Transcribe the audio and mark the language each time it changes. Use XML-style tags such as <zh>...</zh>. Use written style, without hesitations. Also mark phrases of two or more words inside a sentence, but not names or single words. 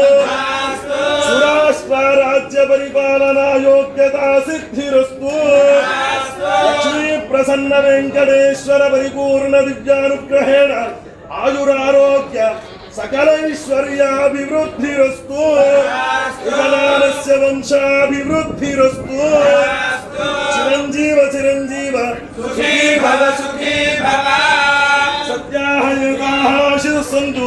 <sa>సురాష్ట్ర రాజ్య పరిపాలనా యోగ్యతా సిద్ధిరస్తు. లక్ష్మీ ప్రసన్న వెంకటేశ్వర పరిపూర్ణ దివ్యానుగ్రహేణ ఆయురారోగ్య सकलैश्वर्याभिवृद्धिरस्तु. विकलालस्य वंशाभिवृद्धिरस्तु. चिरंजीव चिरंजीव सुखी भव सत्याः युगाः आशीर्सन्तु.</sa>